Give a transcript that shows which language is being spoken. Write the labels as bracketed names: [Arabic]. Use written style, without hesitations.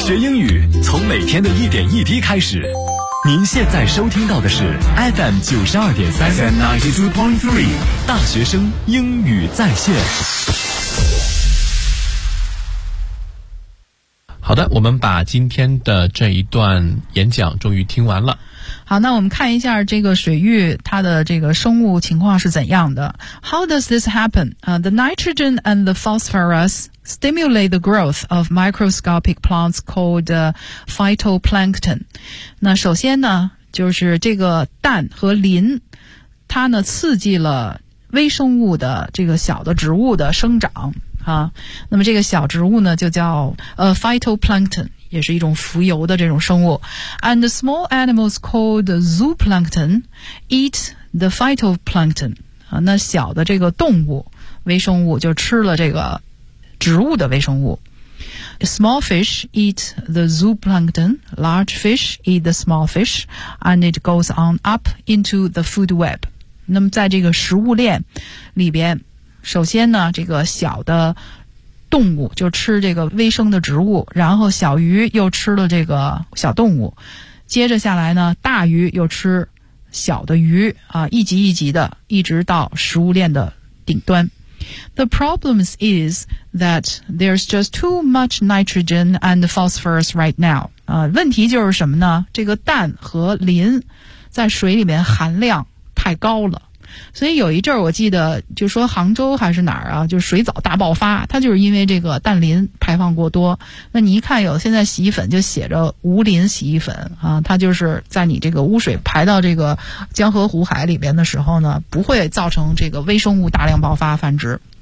[Chinese] 学英语从每天的一点一滴开始。您现在收听到的是 FM 92.3 大学生英语在线。好的，我们把今天的这一段演讲终于听完了。好，那我们看一下这个水域它的这个生物情况是怎样的。 [English] How does this happen? The nitrogen and the phosphorus stimulate the growth of microscopic plants called phytoplankton. [Chinese] 那首先呢，就是这个氮和磷，它呢刺激了微生物的这个小的植物的生长。那么这个小植物呢就叫phytoplankton, 也是一种浮游的这种生物。 [English] And small animals called zooplankton eat the phytoplankton. [Chinese] 那小的这个动物微生物就吃了这个植物的微生物。 [English] Small fish eat the zooplankton, large fish eat the small fish, and it goes on up into the food web. [Chinese] 那么在这个食物链里边，首先呢这个小的动物就吃这个微生的植物，然后小鱼又吃了这个小动物，接着下来呢大鱼又吃小的鱼啊，一级一级的一直到食物链的顶端。 [English] The problem is that there's just too much nitrogen and phosphorus right now. [Chinese] 问题就是什么呢？这个氮和磷在水里面含量太高了。所以有一阵儿我记得就说杭州还是哪儿啊，就是水藻大爆发，它就是因为这个氮磷排放过多。那你一看有现在洗衣粉就写着无磷洗衣粉啊，它就是在你这个污水排到这个江河湖海里边的时候呢，不会造成这个微生物大量爆发繁殖。